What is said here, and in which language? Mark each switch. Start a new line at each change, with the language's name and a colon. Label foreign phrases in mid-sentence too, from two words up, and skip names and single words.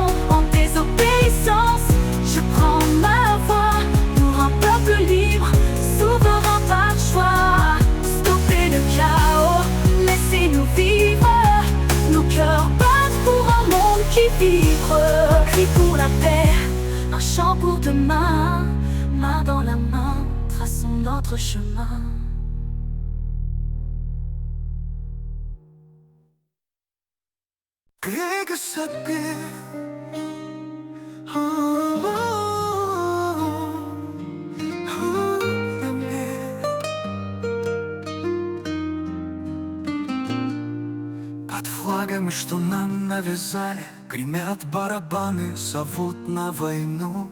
French: En désobéissance, je prends ma voix pour un peuple libre, souverain par choix. Stoppez le chaos, laissez-nous vivre. Nos cœurs battent pour un monde qui vibre. Cri pour la paix, un chant pour demain. Main dans la main, traçons notre chemin.
Russian: Крика себе. Под флагами, что нам навязали, гремят барабаны, зовут на войну.